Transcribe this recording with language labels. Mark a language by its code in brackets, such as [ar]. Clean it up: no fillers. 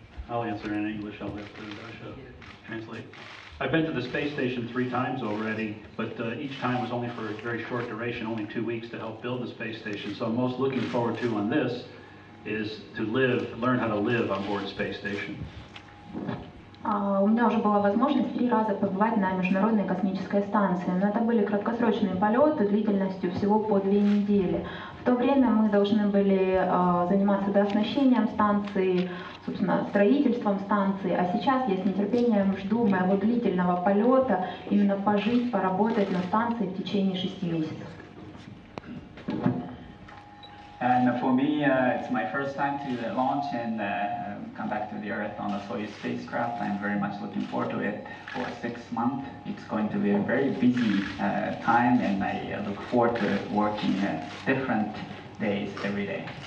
[en] I'll answer in English. I'll let Dasha translate. I've been to the space station 3 times already, but each time was only for a very short duration, only 2 weeks to help build the space station. So I'm most looking forward to on this is to learn how to live on board space station. [ru] У меня уже была возможность 3 раза побывать на Международной космической станции, но это были краткосрочные полеты длительностью всего по 2 недели. В то время мы должны были заниматься дооснащением станции, собственно, строительством станции, а сейчас я с нетерпением жду моего длительного полета, именно пожить, поработать на станции в течение 6 месяцев. [en] And for me, it's my first time to launch and come back to the Earth on a Soyuz spacecraft. I'm very much looking forward to it for 6 months. It's going to be a very busy time, and I look forward to working different days every day.